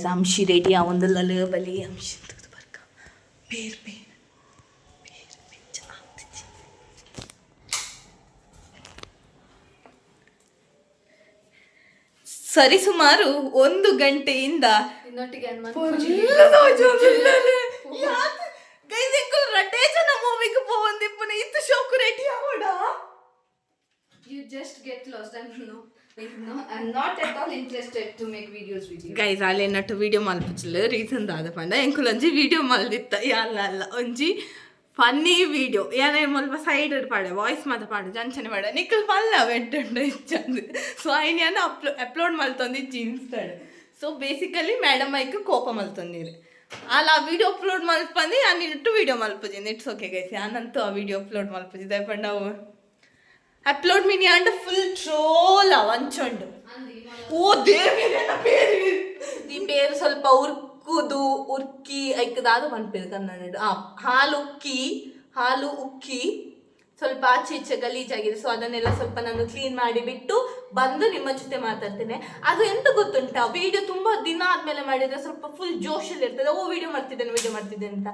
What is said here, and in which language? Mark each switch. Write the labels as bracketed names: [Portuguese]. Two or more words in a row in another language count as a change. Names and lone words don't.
[Tulu] ಅಂಶಿ ರೆಡಿ ಆವೊಂದಲ್ಲ ಬಲಿ ಅಂಶಿ ಬರ್ಕ ಬೇರೆ ಸರಿ ಸುಮಾರು 1 ಗಂಟೆಯಿಂದ ರಡ್ಡೇ ಜನ ಮೂವಿಗೆ ಪೋವಂದಿಪ್ಪನ ಇತ್ತು ಶೋಕು ರೆಡಿ ಆವಡ. [English] You just get lost. I'm not at all interested to make videos with you. [Tulu] ಗೈಸ್ ಅಲ್ಲಿ ನಟ್ಟು ವಿಡಿಯೋ ಮಲ್ಪಚ್ಚಿಲ್ಲ ರೀಸನ್ ದಾದ ಪಂಡ ಎಂಕುಲ್ ಒಂಜಿ ವಿಡಿಯೋ ಮಲ್ದಿತ್ತ ಅಲ್ಲ ಒಂಜಿ [English] funny video [Tulu] ಏನೇ ಮಲ್ಪ ಸೈಡ್ ಪಾಡೆ ವಾಯ್ಸ್ ಮಾತ ಪಾಡೆ ಜಂಚನೆ ಪಾಡೆ ನಿಕ್ಕಲ್ ಮಲ್ಲ ವೆಟ್ಟುಂಡು ಇಚ್ಚಂದು. ಸೊ ಐನ್ಯಾನ ಅಪ್ಲೋಡ್ ಮಲ್ತೊಂದಿಜ್ಜಿ ಇನ್ಸ್ಟಾಡ್. [English] so basically madam [Tulu] ಐಕ್ ಕೋಪ ಮಲ್ತೊಂದಿರು ಅಲ್ಲ ಆ ವಿಡಿಯೋ ಅಪ್ಲೋಡ್ ಮಲ್ಪಂದು ಅನ್ನಿಟ್ಟು ವಿಡಿಯೋ ಮಲ್ಪಜಿಂದ. [English] it's OK guys, [Tulu] ನಾನಂತೂ ಆ ವಿಡಿಯೋ ಅಪ್ಲೋಡ್ ಮಲ್ಪಜಿದ್ದೆ ಪಂಡ ಅವು ಅಪ್ಲೋಡ್ ಮಿನಿ [English] and full troll [Tulu] ಅವಂಚೊಂಡು. ಓ ದೇವಿ ಈ ಪೇರು ಸ್ವಲ್ಪ ಉರ್ಕಿ ಐಕದಾದ ಮನ್ಪೇರು ಕನ್ನಡ. [Kannada] ಹಾಲು ಉಕ್ಕಿ ಸ್ವಲ್ಪ ಆಚೆ ಈಚೆ ಗಲೀಜಾಗಿದೆ. ಸೊ ಅದನ್ನೆಲ್ಲ ಸ್ವಲ್ಪ ನಾನು ಕ್ಲೀನ್ ಮಾಡಿ ಬಿಟ್ಟು ಬಂದು ನಿಮ್ಮ ಜೊತೆ ಮಾತಾಡ್ತೇನೆ. ಅದು ಎಂತ ಗೊತ್ತುಂಟಾ, ವಿಡಿಯೋ ತುಂಬ ದಿನ ಆದಮೇಲೆ ಮಾಡಿದರೆ ಸ್ವಲ್ಪ ಫುಲ್ ಜೋಶಲ್ಲಿ ಇರ್ತದೆ. ವಿಡಿಯೋ ಮಾಡ್ತಿದ್ದೇನೆ ಅಂತ.